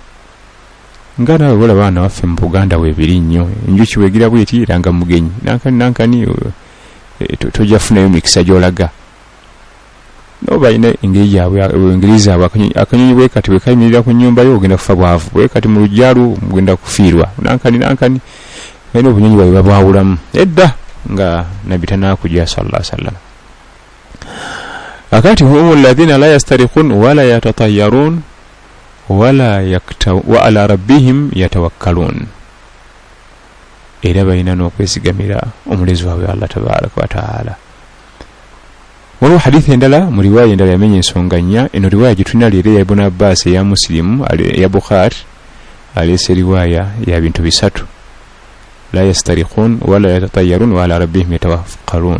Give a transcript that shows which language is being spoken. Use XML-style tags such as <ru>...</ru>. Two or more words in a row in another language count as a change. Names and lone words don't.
<lg>Nga naawe olaba abaana baffe mu Buganda weebiri nnyo, enjuki weegira bw'eti eranga mugenyi, nankani tojja funayo mikisa gy'olaga. No balina engeri yaabwe, engeri zaabwe. Akanyonyi bwe kati bwe kayimirira ku nnyumba yo ogenda kufa bwavu, bwe kati mu lujjaalu mugenda kufiirwa. Nankani balina obunyonyi bwabwe babwawulamu edda nga Nabbi tanaakuja</lg> <ar>صلى الله عليه وسلم. Akati هم الذين لا يسترقون ولا يتطيرون وعلى ربهم يتوكلون,</ar> <lg>era balina n'okwesigamira omulezi waabwe Allah</lg> <ar>تبارك وتعالى.</ar> <lg>Waliwo hadithi endala mu riwaaya endala yamenya ensonga nnya. Eno riwaaya gye tulina leero ya Ibn Abbas, eya Muslim, eya Bukhari aleese riwaaya ya bintu bisatu:</lg> <ar>لا يسترقون ولا يتطيرون وعلى ربهم يتوكلون.</ar>